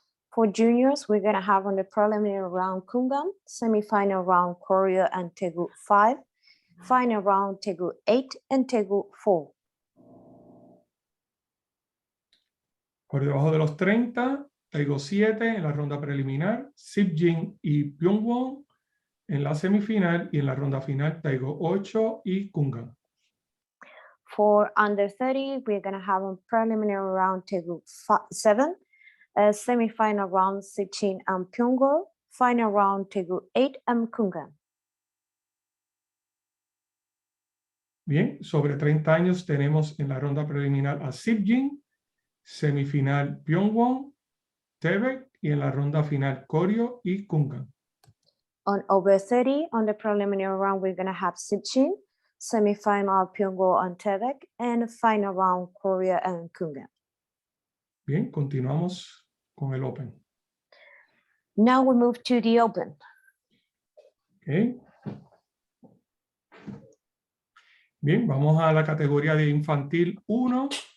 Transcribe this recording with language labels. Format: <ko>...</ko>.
<en>For juniors, we're going to have on the preliminary round Kungan, semifinal round Koryo and Tegu 5, final round Tegu 8 and Tegu 4.</en> <es>Por debajo de los 30, Taigo 7 en la ronda preliminar, Sipjin y Pyongwon en la semifinal, y en la ronda final Taigo 8 y Kungan.</es> <en>For under 30, we're going to have on preliminary round Tegu 7, semifinal round Sipjin and Pyongo, final round Tegu 8 and Kungan.</en> <es>Bien, sobre 30 años tenemos en la ronda preliminar a Sipjin, semifinal Pyongwon, Tebek, y en la ronda final Koryo y Kungan.</es> <en>On over 30, on the preliminary round, we're going to have Sipjin, semifinal Pyongo and Tebek, and final round Koryo and Kungan.</en> <es>Bien, continuamos con el Open.</es> <en>Now we move to the Open. Okay.</en> <es>Bien, vamos a la categoría de infantil 1.</es>